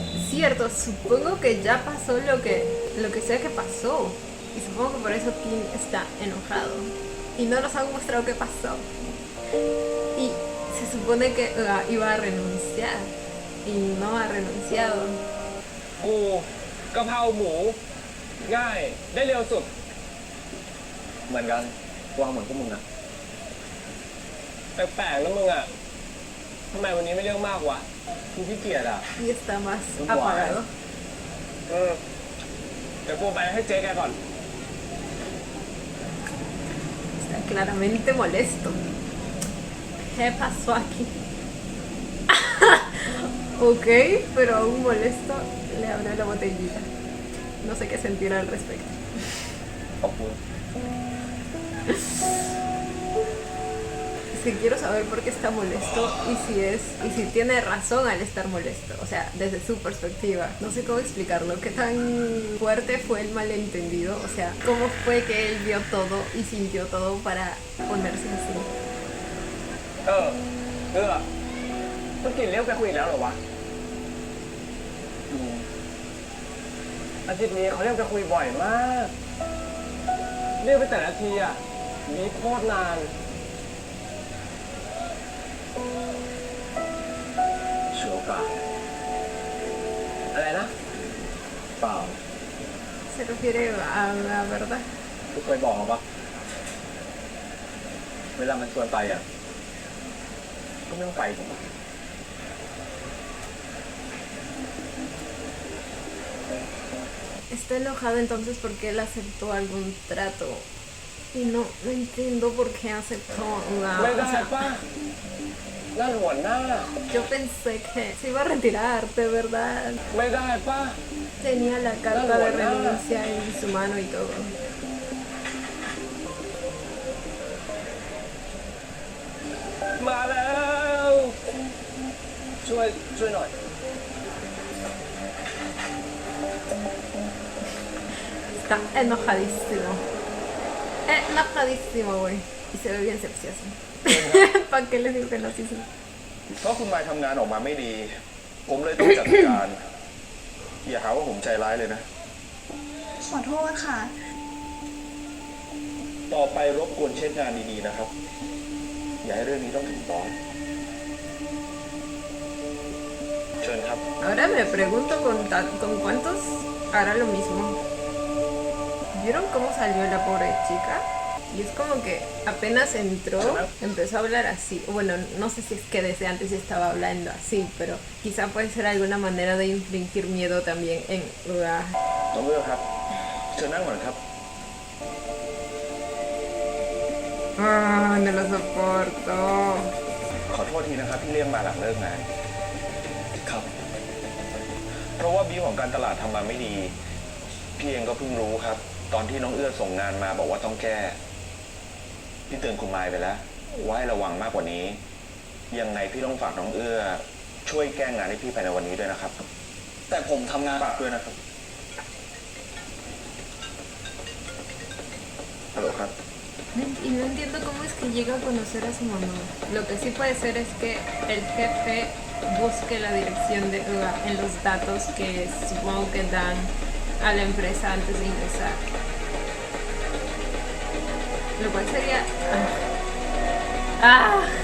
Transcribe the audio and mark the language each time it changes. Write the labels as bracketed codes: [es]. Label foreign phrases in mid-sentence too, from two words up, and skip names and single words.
[es] Cierto, supongo que ya pasó lo que sea que pasó. Y supongo que por eso Kim está enojado. Y no nos han mostrado qué pasó. Y se supone que iba a renunciar. Y no ha renunciado. [th] กูกะเพราหมูง่ายได้เร็วสุด เหมือนกันวางเหมือนพวกมึงอะ แปลกๆแล้วมึงอ่ะทำไมวันนี้ไม่เรื่องมากวะกูขี้เกียจอ่ะ [es] Y está más apagado. [th] เดี๋ยวกูไปให้เจ๊แกก่อน [es] Está claramente molesto. ¿Qué pasó aquí? Ok, pero aún molesto le abrió la botellita. No sé qué sentir al respecto. [th] ขอบคุณ [es] Es que quiero saber por qué está molesto y si tiene razón al estar molesto. O sea, desde su perspectiva. No sé cómo explicarlo. ¿Qué tan fuerte fue el malentendido? O sea, ¿cómo fue que él vio todo y sintió todo para ponerse así? [th] เมื่อกี้เลี้ยวไปคุยอีกแล้วเหรอวะอาทิตย์นี้เขาเรียกไปคุยบ่อยมากเรียกไปแต่ละทีอ่ะมีโคตรนาน เชื่อโอกาส อะไรนะ เปล่า [es] Se refiere a la verdad. [th] กูเคยบอกปะเวลามันชวนไปอ่ะก็ไม่ต้องไปถูกปะ [es] Está enojado entonces porque él aceptó algún trato. Y no entiendo por qué aceptó [th] ไม่ได้ [es] o sea, [th] ป่ะนั่นหัวหน้า [es] yo pensé que se iba a retirar, de verdad. [th] ไม่ได้ป่ะ [es] Tenía la carta de renuncia en su mano y todo. [th] มาแล้วช่วยหน่อย [es] Está enojadísimo. Enojadísimo, güey. Y se ve bien sepsioso. ¿Para qué le digo que no? Sí, sí. [th] เพราะคุณมายทำงานออกมาไม่ดี ผมเลยต้องจัดการ อย่าหาว่าผมใจร้ายเลยนะ ขอโทษค่ะ ต่อไปรบกวนเช็คงานดีๆนะครับ อย่าให้เรื่องนี้ต้องถึงบอสเชิญครับ [es] Ahora me pregunto con cuántos hará lo mismo. ¿Vieron cómo salió la pobre chica? Y es como que apenas entró, empezó a hablar así. Bueno, no sé si es que desde antes estaba hablando así, pero quizá puede ser alguna manera de infligir miedo también en... [th] น้องเลือกครับ เชิญนั่งก่อนครับ [es] Ah, no lo soporto. [th] ขอโทษทีนะครับที่เรียกมาหลังเลิกงานครับ เพราะว่าบิวของการตลาดทำมาไม่ดี พี่เองก็เพิ่งรู้ครับ ตอนที่น้องเอื้อส่งงานมาบอกว่าต้องแก้ พี่เตือนคุณมายไปแล้วว่าให้ระวังมากกว่านี้ ยังไงพี่ต้องฝากน้องเอื้อช่วยแก้งานให้พี่ภายในวันนี้ด้วยนะครับ แต่ผมทำงาน ฝากด้วยนะครับฮัลโหลครับ [es] Y no entiendo cómo es que llega a conocer a su mamá. Lo que sí puede ser es que el jefe busque la dirección de UA en los datos que supongo que dan a la empresa antes de ingresar. Lo cual sería... ¡Ah!